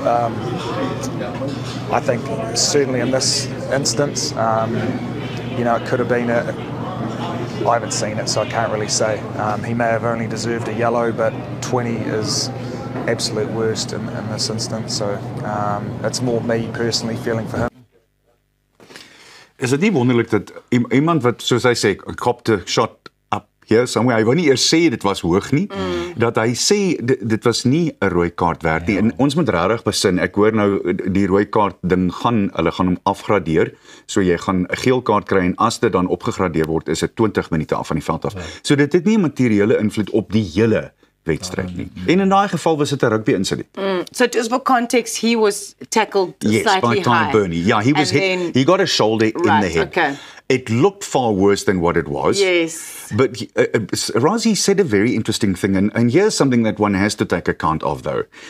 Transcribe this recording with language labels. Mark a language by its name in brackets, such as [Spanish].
[English] I think certainly in this instance, it could have been I haven't seen it, so I can't really say. He may have only deserved a yellow, but 20 is absolute worst in this instance, so it's more me personally feeling for him. [Afrikaans] Is dit nie wonderlik dat iemand wat, soos hy sê, [English] copped a shot up here somewhere, [Afrikaans] hy wou nie eers sê dit was hoog nie, dat hy sê dit was nie 'n rooi kaart werd nie, en ons moet regtig besin, ek hoor nou die rooi kaart ding hulle gaan hom afgradeer, so jy gaan 'n geel kaart kry, en as dit dan opgegradeer word, is dit 20 minute af van die veld af. So dit het nie 'n materiële invloed op die hele wedstryd nie. En in daai geval was dit 'n rugby insident. [English] So just for context, he was tackled Yes, slightly by Ty high. Burney. Yeah, he was he got a shoulder in the head. Okay. It looked far worse than what it was. Yes. But Razi said a very interesting thing, and here's something that one has to take account of, though.